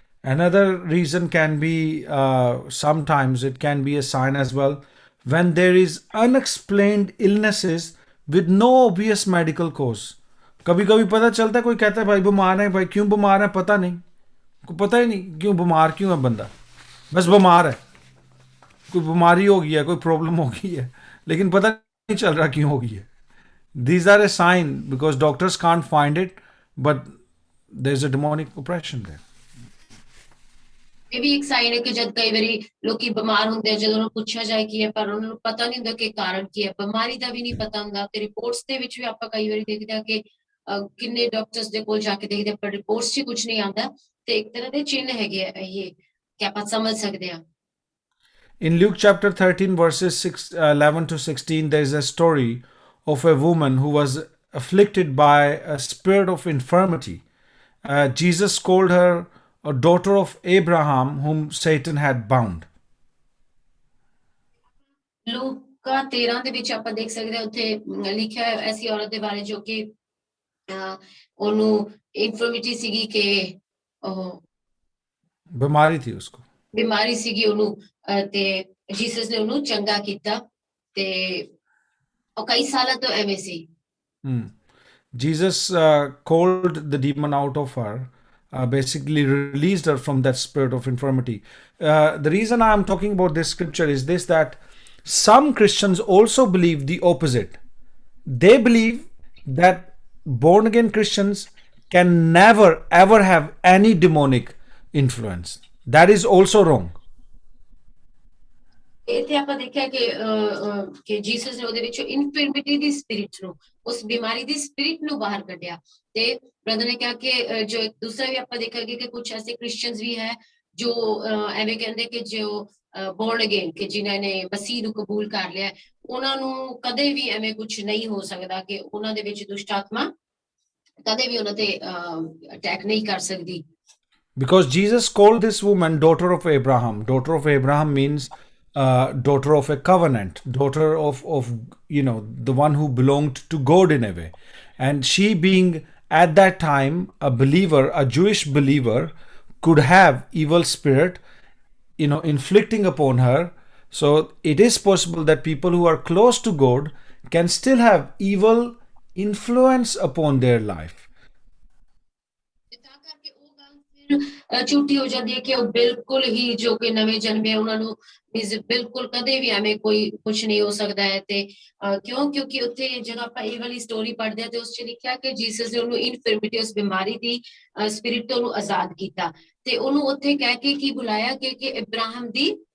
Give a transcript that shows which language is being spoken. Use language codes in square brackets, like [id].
[en] Another reason can be, sometimes it can be a sign as well, when there is unexplained illnesses with no obvious medical cause. [hi] कभी कभी पता चलता है, कोई कहता है भाई बीमार है, भाई क्यों बीमार है पता नहीं, को पता ही नहीं क्यों बीमार क्यों है बंदा, बस बीमार है, कोई बीमारी हो गई है, कोई प्रॉब्लम हो गई है, लेकिन पता नहीं चल रहा क्यों हो गई है. [en] These are a sign because doctors can't find it, but there's a demonic oppression there. [pa] ਇਹ ਵੀ ਇੱਕ ਸਾਈਨ ਹੈ ਕਿ ਜਦ ਕਈ ਵਾਰੀ ਲੋਕੀ ਬਿਮਾਰ ਹੁੰਦੇ ਆ ਜਦੋਂ ਉਹਨੂੰ ਪੁੱਛਿਆ ਜਾਏ ਕੀ ਹੈ ਪਰ ਉਹਨਾਂ ਨੂੰ ਪਤਾ ਨਹੀਂ ਹੁੰਦਾ ਕਿ ਕਾਰਨ ਕੀ ਹੈ ਬਿਮਾਰੀ ਦਾ ਵੀ ਨਹੀਂ ਪਤਾ ਹੁੰਦਾ ਤੇ ਰਿਪੋਰਟਸ ਦੇ ਵਿੱਚ ਵੀ ਆਪਾਂ ਕਈ ਵਾਰੀ ਦੇਖਦੇ ਆ ਕਿ ਕਿੰਨੇ ਡਾਕਟਰਸ ਦੇ ਕੋਲ ਜਾ ਕੇ ਦੇਖਦੇ ਪਰ ਰਿਪੋਰਟਸ 'ਚ ਕੁਝ ਨਹੀਂ ਆਉਂਦਾ ਤੇ ਇੱਕ ਤਰ੍ਹਾਂ ਦੇ ਚਿੰਨ ਹੈਗੇ ਆ ਇਹ ਕਿ ਆਪਾਂ ਸਮਝ ਸਕਦੇ ਆ [en] In Luke chapter 13 verses 11 to 16 there is a story of a woman who was afflicted by a spirit of infirmity. Jesus called her a daughter of Abraham whom Satan had bound. [pa] ਲੂਕਾ 13 ਦੇ ਵਿੱਚ ਆਪਾਂ ਦੇਖ ਸਕਦੇ ਹਾਂ ਉੱਥੇ ਲਿਖਿਆ ਹੈ ਐਸੀ ਔਰਤ ਦੇ ਬਾਰੇ ਜੋ ਕਿ ਉਹਨੂੰ ਇਨਫਰਮਿਟੀ ਸੀਗੀ ਕਿ ਉਹ [hi] बीमारी थी उसको. [pa] ਬਿਮਾਰੀ ਸੀਗੀ ਉਹਨੂੰ ਤੇ ਜੀਸਸ ਨੇ ਉਹਨੂੰ ਚੰਗਾ ਕੀਤਾ ਤੇ ਉਹ ਕਈ ਸਾਲਾਂ ਤੋਂ ਐਵੇਂ ਸੀ [en] Jesus called the demon out of her, basically released her from that spirit of infirmity. The reason I am talking about this scripture is this, that some Christians also believe the opposite. They believe that born again Christians can never ever have any demonic influence. That is also wrong. [pa] ਇੱਥੇ ਆਪਾਂ ਦੇਖਿਆ ਕਿ Jesus ਨੇ ਉਹਦੇ ਵਿੱਚੋਂ ਇਨਫਰਮਿਟੀ ਦੀ spirit ਨੂੰ ਉਸ ਬਿਮਾਰੀ ਦੀ ਸਪਿਰਿਟ ਨੂੰ ਬਾਹਰ ਕੱਢਿਆ ਤੇ ਬ੍ਰਦਰ ਨੇ ਕਿਹਾ ਕਿ ਜੋ ਇੱਕ ਦੂਸਰਾ ਵੀ ਆਪਾਂ ਦੇਖਾਂਗੇ ਕਿ ਕੁਝ ਐਸੇ ਕ੍ਰਿਸਚੀਅਨਸ ਵੀ ਹੈ ਜੋ ਐਵੇਂ ਕਹਿੰਦੇ ਕਿ ਜੋ ਬੋਰਨ ਅਗੇਨ ਕਿ ਜਿਨ੍ਹਾਂ ਨੇ ਮਸੀਹ ਨੂੰ ਕਬੂਲ ਕਰ ਲਿਆ ਉਹਨਾਂ ਨੂੰ ਕਦੇ ਵੀ ਐਵੇਂ ਕੁਝ ਨਹੀਂ ਹੋ ਸਕਦਾ ਕਿ ਉਹਨਾਂ ਦੇ ਵਿੱਚ ਦੁਸ਼ਟ ਆਤਮਾ ਕਦੇ ਵੀ ਉਹਨਾਂ ਤੇ ਅਟੈਕ ਨਹੀਂ ਕਰ ਸਕਦੀ [en] Because Jesus called this woman daughter of Abraham. Daughter of Abraham means daughter of a covenant, daughter of the one who belonged to God in a way. And she being at that time a believer, a Jewish believer, could have evil spirit, inflicting upon her. So it is possible that people who are close to God can still have evil influence upon their life. [pa] ਝੂਠੀ ਹੋ ਜਾਂਦੀ ਹੈ ਕਿ ਉਹ ਬਿਲਕੁਲ ਹੀ ਜੋ ਕਿ ਨਵੇਂ ਜਨਮੇ ਉਹਨਾਂ ਨੂੰ ਬਿਲਕੁਲ ਕਦੇ ਵੀ ਐਵੇਂ ਕੋਈ ਕੁਝ ਨਹੀਂ ਹੋ ਸਕਦਾ ਹੈ ਤੇ ਕਿਉਂਕਿ ਉੱਥੇ ਜਦੋਂ ਆਪਾਂ ਇਹ ਵਾਲੀ ਸਟੋਰੀ ਪੜ੍ਹਦੇ ਹਾਂ ਤੇ ਉਸ 'ਚ ਲਿਖਿਆ ਕਿ ਜੀਸਸ ਨੇ ਉਹਨੂੰ ਇਨਫਰਮਿਟੀ ਉਸ ਬਿਮਾਰੀ ਦੀ ਸਪਿਰਿਟ ਤੋਂ ਉਹਨੂੰ ਆਜ਼ਾਦ ਕੀਤਾ ਤੇ ਉਹਨੂੰ ਉੱਥੇ ਕਹਿ ਕੇ ਕੀ ਬੁਲਾਇਆ ਕਿ ਇਬਰਾਹਿਮ ਦੀ